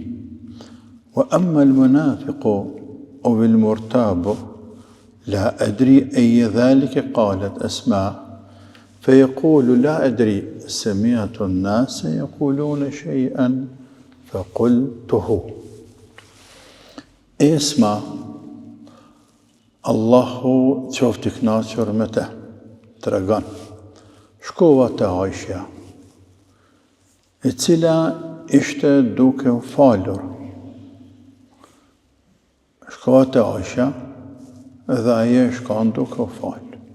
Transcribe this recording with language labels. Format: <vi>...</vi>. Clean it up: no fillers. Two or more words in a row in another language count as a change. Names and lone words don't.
<ar>وأما المنافق أو المرتاب لا أدري أي ذلك. قالت أسماء فيقول لا أدري سمعت الناس يقولون شيئا فقلته.</ar> <sq>اسمع Allahu qoftë I kënaqur me te, tregon, shkova te Aisha, e cila ishte duke u falur. Shkova te Aisha dhe ajo shkon duke u falë.</sq>